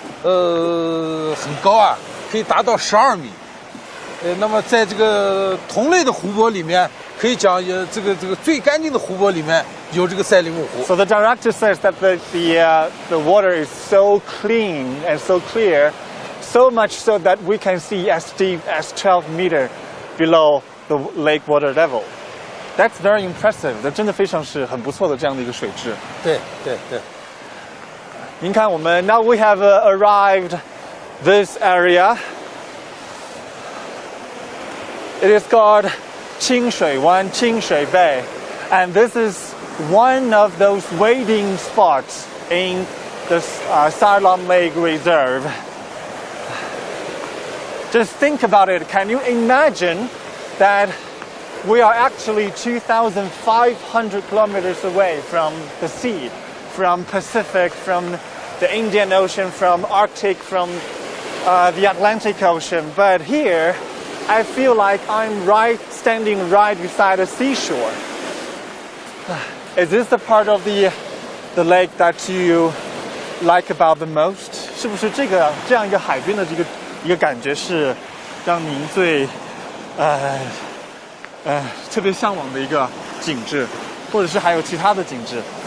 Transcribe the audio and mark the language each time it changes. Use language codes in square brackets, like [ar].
[zh] 很高啊，可以达到12米。那么在这个同类的湖泊里面，可以讲这个最干净的湖泊里面有这个赛里木湖。 [en] So the director says that the water is so clean and so clear, so much so that we can see as deep as 12 meters below the lake water level. That's very impressive. [zh] 这真的非常是很不错的这样的一个水质。对。您看，我们 [en] now we have arrived this area. It is called 清水湾 Qingxui Bay, and this is one of those wading spots in the Sayram Lake Reserve. Just think about it. Can you imagine that we are actually 2,500 kilometers away from the sea, from Pacific, from the Indian Ocean, from Arctic, from the Atlantic Ocean. But here, I feel like I'm standing right beside a seashore. Is this the part of the lake that you like about the most? [zh] 是不是这样一个海边的一个感觉是让您最特别向往的一个景致，或者是还有其他的景致？